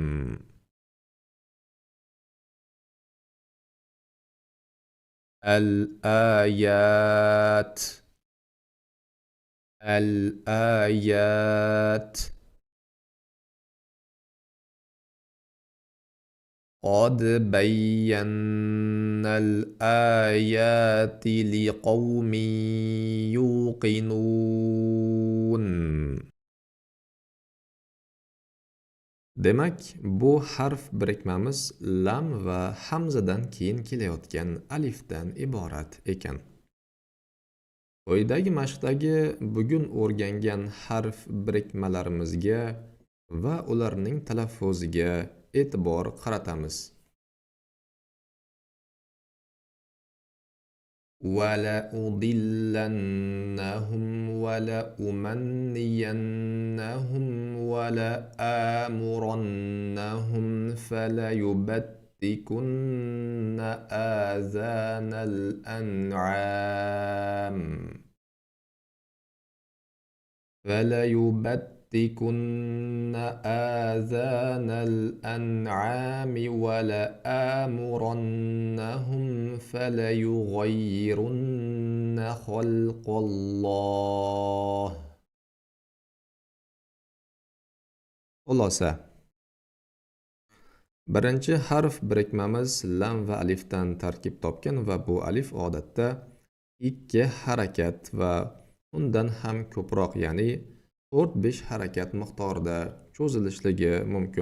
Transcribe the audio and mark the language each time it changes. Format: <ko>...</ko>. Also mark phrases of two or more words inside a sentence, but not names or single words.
<ar>الآيات الآيات قد بينا الآيات لقوم يوقنون.</ar> <uz>Demak, bu harf birikmamiz lam va hamzadan keyin kelayotgan alifdan iborat ekan. Quyidagi mashqdagi bugun o'rgangan harf birikmalarimizga va ularning talaffuziga e'tibor qaratamiz.</uz> <ar>وَلَأُضِلَّنَّهُمْ وَلَأُمَنِّيَنَّهُمْ وَلَآمُرَنَّهُمْ فَلَيُبَتِّكُنَّ آذَانَ الْأَنْعَامِ وَلَآمُرَنَّهُمْ فَلَيُغَيِّرُنَّ خَلْقَ اللَّهِ.</ar> <uz>Xulosa: birinchi harf birikmamiz lam va alifdan tarkib topgan va bu alif odatda ikki harakat va undan ham ko'proq, ya'ni 4-5 harakat miqdorida cho'zilishligi mumkin.</uz>